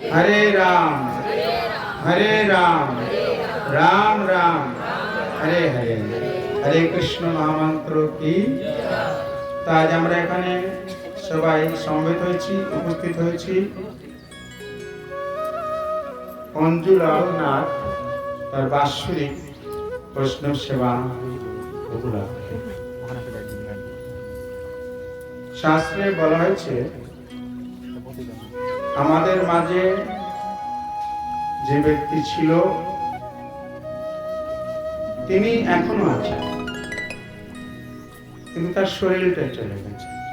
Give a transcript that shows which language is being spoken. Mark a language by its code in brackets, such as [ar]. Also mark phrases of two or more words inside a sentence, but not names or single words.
[hi] हरे राम राम राम हरे हरे। हरे कृष्ण महामंत्र की। [bn] তো আজ আমরা এখানে সবাই সমবেত হয়েছি, উপস্থিত হয়েছি অঞ্জুলাল নাথ তার বাৎসরিক বৈষ্ণব সেবা উপলক্ষে। শাস্ত্রে বলা হয়েছে আমাদের মাঝে যে ব্যক্তি ছিল তিনি এখনো আছেন, কিন্তু তার শরীরটা চলে গেছে।